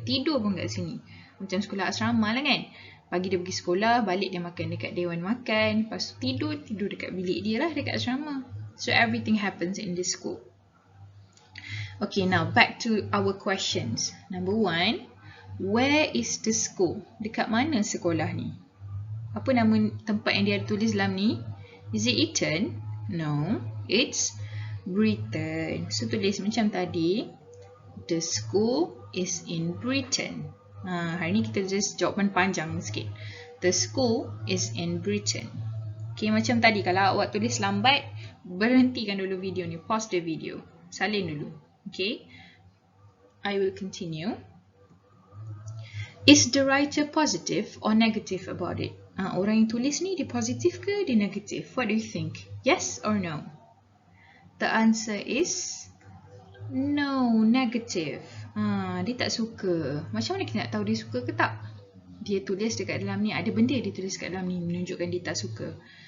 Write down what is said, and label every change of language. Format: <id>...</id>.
<ms>Tidur pun kat sini. Macam sekolah asrama lah kan. Pagi dia pergi sekolah, balik dia makan dekat dewan makan. Lepas tu tidur dekat bilik dia lah dekat asrama.</ms> <en>So everything happens in this school. Okay, now back to our questions. Number 1, where is the school?</en> <ms>Dekat mana sekolah ni? Apa nama tempat yang dia tulis dalam ni?</ms> <en>Is it Eton? No, it's Britain.</en> <ms>So tulis macam tadi.</ms> <en>The school is in Britain.</en> <ms>Hari ni kita just jawapan panjang sikit.</ms> <en>The school is in Britain.</en> <ms>Okay, macam tadi kalau awak tulis lambat, berhentikan dulu video ni.</ms> <en>Pause the video.</en> <ms>Salin dulu. Okay.</ms> <en>I will continue. Is the writer positive or negative about it?</en> <ms>Orang yang tulis ni, dia positif ke dia negatif?</ms> <en>What do you think? Yes or no? The answer is no, negative.</en> <ms>Dia tak suka. Macam mana kita nak tahu dia suka ke tak? Dia tulis dekat dalam ni, ada benda dia tulis dekat dalam ni menunjukkan dia tak suka.</ms>